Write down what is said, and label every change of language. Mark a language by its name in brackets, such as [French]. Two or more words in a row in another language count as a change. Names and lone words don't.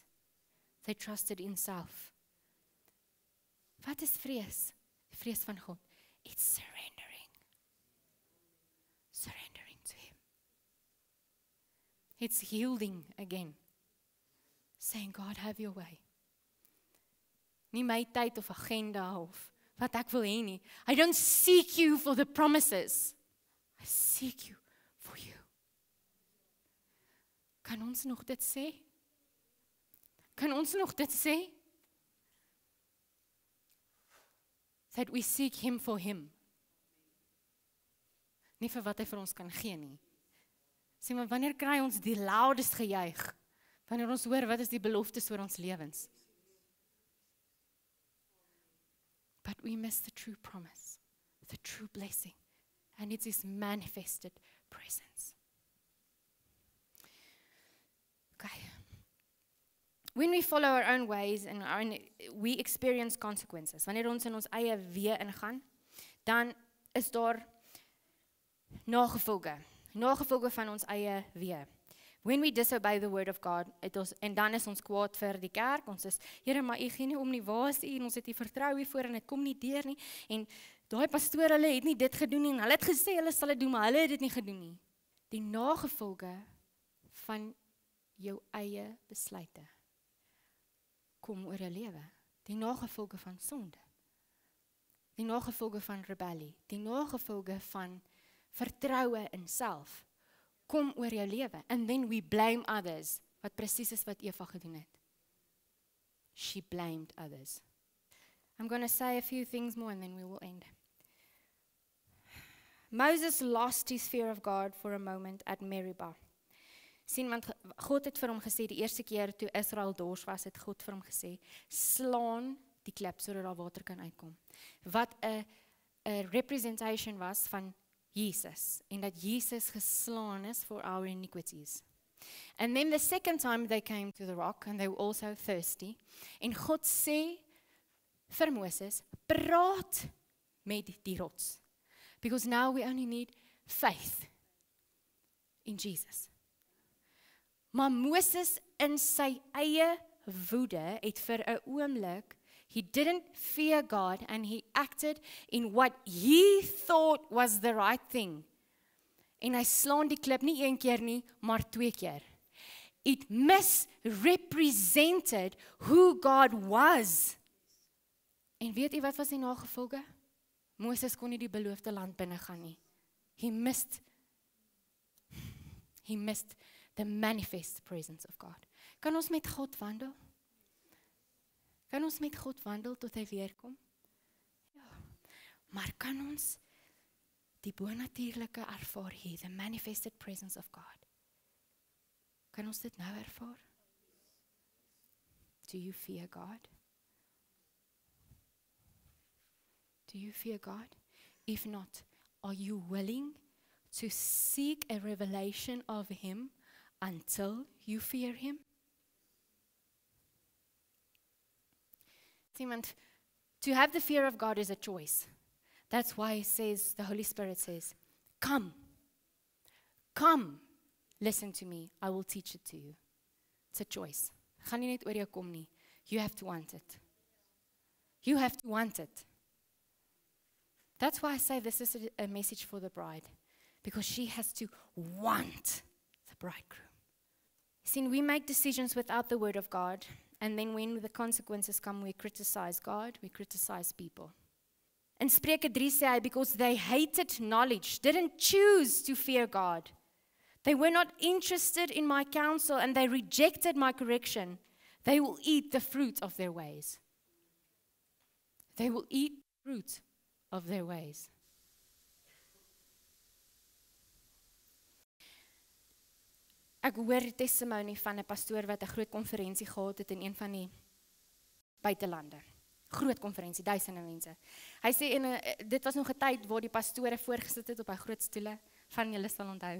[English] They trusted in self. [Afrikaans] Wat is vrees? Die vrees van God. [English] It's surrendering. Surrendering to Him. It's yielding again. Saying, God, have your way. [Afrikaans] Nie my tyd of agenda of wat ek wil hê nie. [English] I don't seek you for the promises. I seek you for you. [Afrikaans] Kan ons nog dit sê? Kan ons nog dit sê? [English] That we seek Him for Him. [Afrikaans] Nie vir wat hy vir ons kan gee nie. Sê maar, wanneer kry ons die loudest gejuig? Wanneer ons hoor, wat is die beloftes oor ons lewens? [English] But we miss the true promise, the true blessing, and it's His manifested presence. Okay. When we follow our own ways and we experience consequences. [Afrikaans] Wanneer ons in ons eie weë ingaan, dan is daar nagevolge van ons eie weë. [English] When we disobey the word of God, [Afrikaans] en dan is ons kwaad vir die kerk, ons is, Here, maar U gee nie om nie, waar is U, en ons het U vertrou hiervoor, en dit kom nie deur nie, en daai pastoor, hulle het nie dit gedoen nie, en hulle het gesê, hulle sal dit doen, maar hulle het dit nie gedoen nie. Die nagevolge van jou eie besluite kom oor jou lewe. Die nagevolge van sonde. Die nagevolge van rebellie. Die nagevolge van vertroue in self kom oor jou lewe. [English] And then we blame others. [Afrikaans] Wat presies is wat Eva gedoen het. [English] She blamed others. I'm going to say a few things more and then we will end. Moses lost his fear of God for a moment at Meribah. [Afrikaans] Sien, want God het vir hom gesê, die eerste keer toe Israel dors was, het God vir hom gesê, slaan die klip, sodat daar water kan uitkom. Wat 'n representation was van Jesus, en dat Jesus geslaan is [English] for our iniquities. And then the second time they came to the rock, and they were also thirsty, [Afrikaans] en God sê vir Moses, praat met die rots. [English] Because now we only need faith in Jesus. [Afrikaans] Maar Moses in sy eie woede het vir 'n oomblik, [English] he didn't fear God and he acted in what he thought was the right thing. [Afrikaans] En hy slaan die klip nie een keer nie, maar 2 keer. [English] It misrepresented who God was. [Afrikaans] En weet jy wat was die nagevolge? Moses kon nie die beloofde land binne gaan nie. [English] He missed the manifest presence of God. [Afrikaans] Kan ons met God wandel? Kan ons met God wandel tot hy weer kom? Ja. Maar kan ons die bonatuurlike ervaar hier, [English] the manifested presence of God? [Afrikaans] Kan ons dit nou ervaar? [English] Do you fear God? Do you fear God? If not, are you willing to seek a revelation of Him until you fear Him? See, to have the fear of God is a choice. That's why it says, the Holy Spirit says, come, listen to me, I will teach it to you. It's a choice. [Afrikaans] Gaan nie net oor jou kom nie. [English] You have to want it. You have to want it. That's why I say this is a message for the bride. Because she has to want the bridegroom. See, we make decisions without the word of God. And then when the consequences come, we criticize God, we criticize people. [Afrikaans] In Spreuke 3 sê hy, [English] because they hated knowledge, didn't choose to fear God. They were not interested in my counsel and they rejected my correction. They will eat the fruit of their ways. They will eat fruit of their ways. [Afrikaans] Ek hoor die testimony van 'n pastoor wat 'n groot konferensie gehad het in een van die buitelande. Groot konferensie, duisende mense. Hy sê dit was nog 'n tyd waar die pastore voorgesit het op hy groot stoele, van julle sal onthou.